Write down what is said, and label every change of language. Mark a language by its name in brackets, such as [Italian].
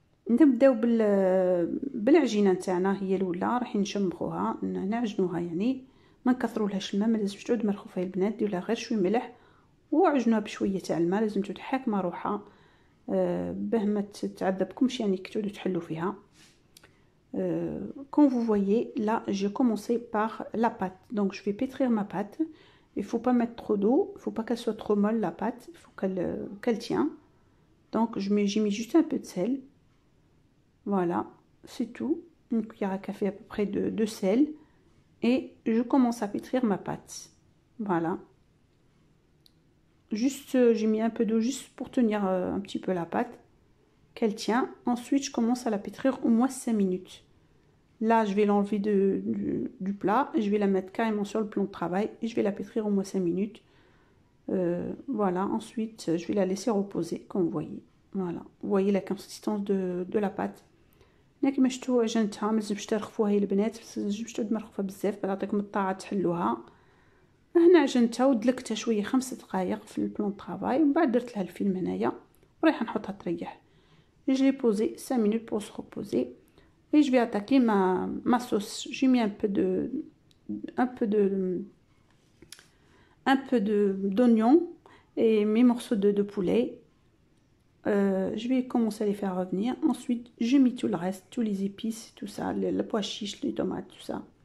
[Arabic] نبداو بالعجينه تاعنا، هي الاولى رايحين نشمخوها نعجنوها، يعني ما نكثرولهاش الماء، ما لازمش تعود مرخوفه البنات، ديروا لها غير شويه ملح وعجنوها بشويه تاع الماء. لازم تعود حاكمه روحها باه ما تعذبكمش، يعني كتعودوا تحلوا فيها. [French] Comme vous voyez, là, j'ai commencé par la pâte. Donc, je vais pétrir ma pâte. Il faut pas mettre trop d'eau. Il faut pas qu'elle soit trop molle, la pâte. Il faut qu'elle tient. Donc, j'ai mis juste un peu de sel. Voilà, c'est tout. Une cuillère à café à peu près de sel. Et je commence à pétrir ma pâte. Voilà. Juste, j'ai mis un peu d'eau juste pour tenir un petit peu la pâte, qu'elle tient. Ensuite, je commence à la pétrir au moins 5 minutes. Là, je vais l'enlever du plat et je vais la mettre carrément sur le plan de travail et je vais la pétrir au moins 5 minutes. Voilà, ensuite, je vais la laisser reposer, comme vous voyez. Voilà, vous voyez la consistance de la pâte. [Arabic] كما شفتوا عجنتها، ملازمش ترخفوها يا البنات، ملازمش تعود مرخفه بزاف، بعطيكم الطاعه تحلوها. هنا عجنتها ودلكتها شويه 5 دقائق في البلون طرافاي، ومن بعد درت لها الفيلم هنايا ورايحه نحطها تريح. [French] Je l'ai posé 5 minutes pour se reposer et je vais attaquer ma sauce. J'ai mis un peu d'oignon et mes morceaux de poulet. Je vais commencer à les faire revenir. Ensuite, je mets tout le reste, tous les épices, tout ça, le pois chiche, les tomates, tout ça.